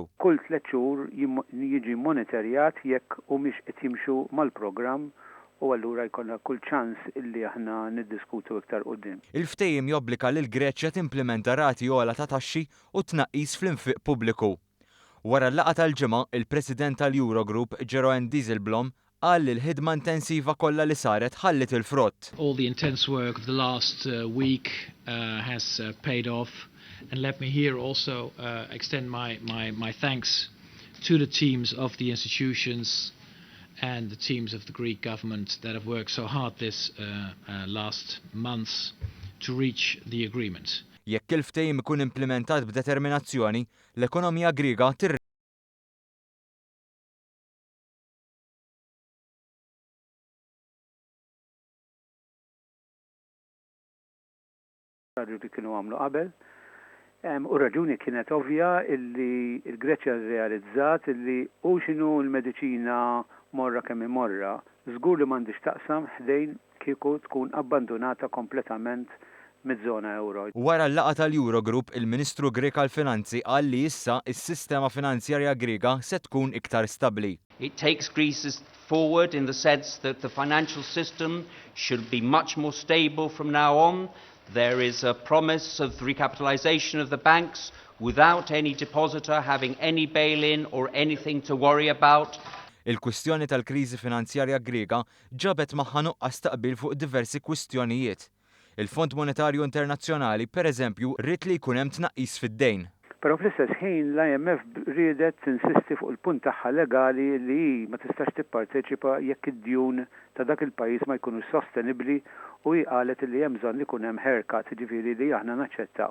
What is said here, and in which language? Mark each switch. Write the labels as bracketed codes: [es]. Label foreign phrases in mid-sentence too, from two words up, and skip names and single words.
[mt] Kull 3 xhur jiġi monitorjat jekk humiex qed jimxu mal-programm u allura jkollna kull ċans illi aħna niddiskutu iktar quddiem. Il-ftehim jobbliga lil Greċja timplementa rati ogħla ta' taxxi u tnaqqis fl-infiq pubbliku. Wara l-laqgħa tal-ġimgħa, il-President tal-Eurogroup Jeroen Dijsselbloem qal li l-ħidma intensiva kollha li saret ħallit il-frott. [en] All the intense work of the last week has paid off, and let me here also extend my thanks to the teams of the institutions and the teams of the Greek government that have worked so hard this last months to reach the agreement. [mt] Jekk il-ftehim ikun implementat b'determinazzjoni, l-ekonomija Griega li kienu għamlu qabel. U raġuni kienet ovvja illi il-Greċja realizzat illi u x'inhu l-mediċina morra kemm imorra, żgur li m'għandix taqsam ħdejn kieku tkun abbandonata kompletament miż-żona euro. Wara l-laqgħa tal-Eurogroup, il-Ministru Grek għall-Finanzi qal li issa s-sistema finanzjarja Griega se tkun iktar stabbli. [en] It takes Greece forward in the sense that the financial system should be much more stable from now on. There is a promise of recapitalization of the banks without any depositor having any bail-in or anything to worry about. [mt] Il-kwistjoni tal-kriżi finanzjarja Griega ġabet magħha nuqqas taqbil fuq diversi kwistjonijiet. Il-Fond Monetarju Internazzjonali, pereżempju, rrid li jkun hemm tnaqqis fid-dejn. Però fl-istess ħin l-IMF riedet tinsisti fuq il-punt tagħha legali li ma tistax tipparteċipa jekk id-djun ta' dak il-pajjiż ma jkunux sostenibbli u qalet li hemm bżonn li jkun hemm haircut, ġifieri li aħna naċċettaw.